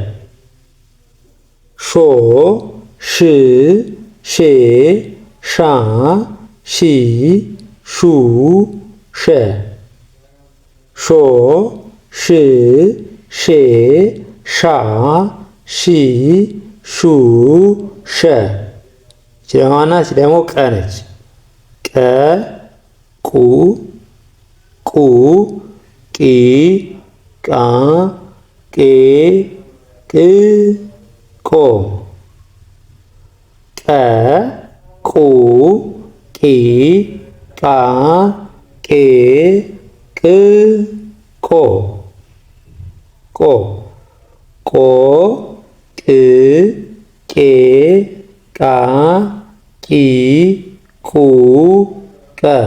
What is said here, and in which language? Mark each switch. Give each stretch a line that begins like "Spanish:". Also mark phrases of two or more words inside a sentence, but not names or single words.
Amharic: ሾ ሽ ሼ ሻ ሺ ሹ ሸ ሾ ሽ ሼ ሻ ሺ ሹ ሸ ችለማናች ደግሞ ቀ ነች። ቀ ቁ ቁ ቂ ቃ ቄ ቅ ቆ ቀ ቁ ቂ ቃ ቄ ቅ ቆ ቆ ቆ ቅ ቄ ቃ ቂ ቁ ቀ